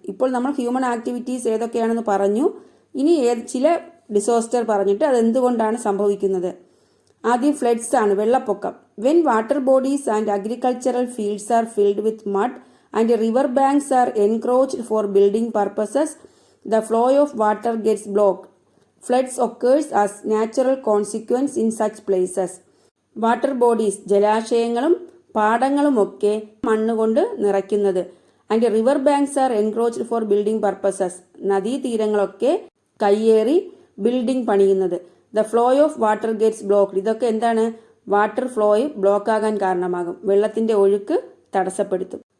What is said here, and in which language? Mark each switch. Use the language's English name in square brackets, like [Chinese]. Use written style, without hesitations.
[Malayalam] ഇപ്പോൾ നമ്മൾ human activities ഏതൊക്കെയാണെന്ന് പറഞ്ഞു. ഇനി ചില ഡിസാസ്റ്റർ പറഞ്ഞിട്ട് അതെന്തുകൊണ്ടാണ് സംഭവിക്കുന്നത്. ആദ്യം ഫ്ലഡ്സ് ആണ്, വെള്ളപ്പൊക്കം. [English] When water bodies and agricultural fields are filled with mud and river banks are encroached for building purposes, the flow of water gets blocked. Floods occurs as natural consequence in such places. [Malayalam] Water bodies, ജലാശയങ്ങളും പാടങ്ങളുമൊക്കെ മണ്ണുകൊണ്ട് നിറയ്ക്കുന്നത്. [English] and river banks are encroached for building purposes, [Malayalam] നദീതീരങ്ങളൊക്കെ കയ്യേറി building പണിയുന്നത്. [English] the flow of water gets blocked, [Malayalam] ഇതൊക്കെ എന്താണ്? Water ഫ്ലോയെ block ആകാൻ കാരണമാകും, വെള്ളത്തിന്റെ ഒഴുക്ക് തടസ്സപ്പെടുത്തും.